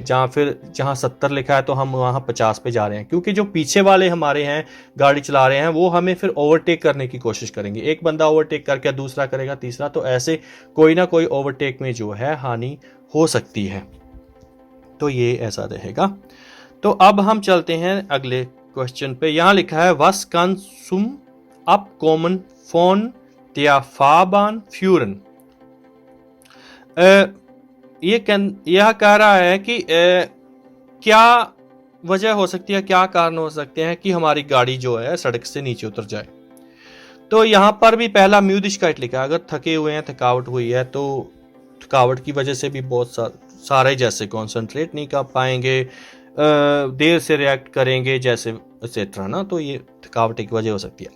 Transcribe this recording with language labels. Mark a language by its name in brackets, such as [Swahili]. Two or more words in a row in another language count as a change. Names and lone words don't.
[Hindi] जहाँ 70 लिखा है तो हम वहाँ 50 पे जा रहे हैं, क्योंकि जो पीछे वाले हमारे हैं गाड़ी चला रहे हैं वो हमें फिर ओवरटेक करने की कोशिश करेंगे। एक बंदा ओवरटेक करके दूसरा करेगा, तीसरा, तो ऐसे कोई ना कोई ओवरटेक में जो है हानि हो सकती है। तो ये ऐसा रहेगा। तो अब हम चलते हैं अगले क्वेश्चन पे। यहाँ लिखा है [German] was kann zum Abkommen von der Fahrbahn führen, [Hindi] यह कह रहा है कि क्या वजह हो सकती है, क्या कारण हो सकते हैं कि हमारी गाड़ी जो है सड़क से नीचे उतर जाए। तो यहाँ पर भी पहला म्यूदिशकाइट लिखा है। अगर थके हुए हैं, थकावट हुई है, तो थकावट की वजह से भी बहुत सारे जैसे कॉन्सेंट्रेट नहीं कर पाएंगे, देर से रिएक्ट करेंगे जैसे एक्सेट्रा ना, तो ये थकावट की वजह हो सकती है।